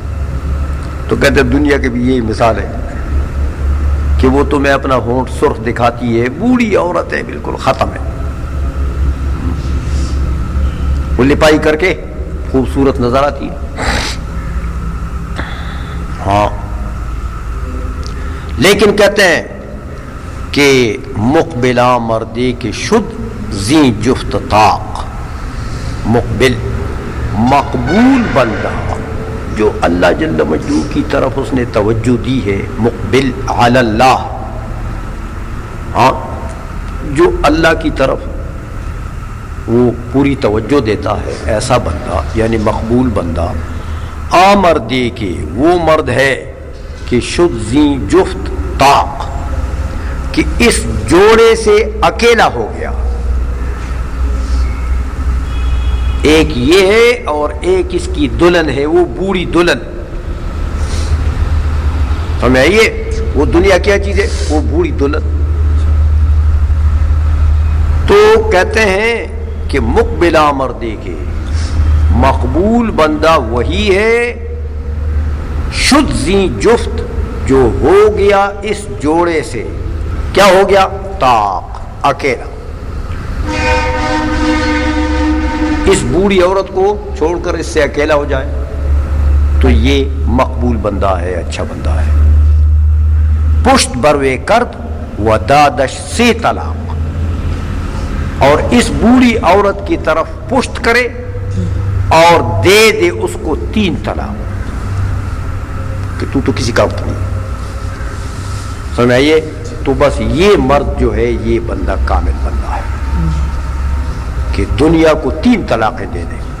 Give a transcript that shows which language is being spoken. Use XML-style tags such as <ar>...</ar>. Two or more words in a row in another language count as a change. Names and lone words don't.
<ur>تو کہتے ہیں دنیا کی بھی یہی مثال ہے کہ وہ تمہیں اپنا ہونٹ سرخ دکھاتی ہے، بوڑھی عورت ہے، بالکل ختم ہے، وہ لپائی کر کے خوبصورت نظر آتی ہے. ہاں، لیکن کہتے ہیں کہ</ur> <fa>مقبلہ مردی کے شد زی جفت طاق. مقبل،</fa> <ur>مقبول بندہ جو اللہ جل مجدو کی طرف اس نے توجہ دی ہے.</ur> <ar>مقبل علی اللہ،</ar> <ur>ہاں، جو اللہ کی طرف وہ پوری توجہ دیتا ہے، ایسا بندہ یعنی مقبول بندہ.</ur> <fa>آمردے کے،</fa> <ur>وہ مرد ہے کہ</ur> <fa>شد زی جفت طاق،</fa> <ur>کہ اس جوڑے سے اکیلا ہو گیا. ایک یہ ہے اور ایک اس کی دلہن ہے، وہ بوڑھی دلہن. سمجھ آئیے؟ وہ دنیا کیا چیز ہے؟ وہ بوڑھی دلہن. تو کہتے ہیں کہ</ur> <fa>مقبلہ مردے کے،</fa> <ur>مقبول بندہ وہی ہے</ur> <fa>شد زی جفت،</fa> <ur>جو ہو گیا اس جوڑے سے. کیا ہو گیا؟ طاق، اکیلا. اس بوڑھی عورت کو چھوڑ کر اس سے اکیلا ہو جائے. تو یہ مقبول بندہ ہے، اچھا بندہ ہے.</ur> <fa>پشت بروے کرد و دادش سے طلاق،</fa> <ur>اور اس بوڑھی عورت کی طرف پشت کرے اور دے دے اس کو 3 طلاق کہ تو کسی کا وقت نہیں. سمجھ آئیے؟ تو بس یہ مرد جو ہے یہ بندہ کامل بندہ ہے کہ دنیا کو 3 طلاقیں دے دے.</ur>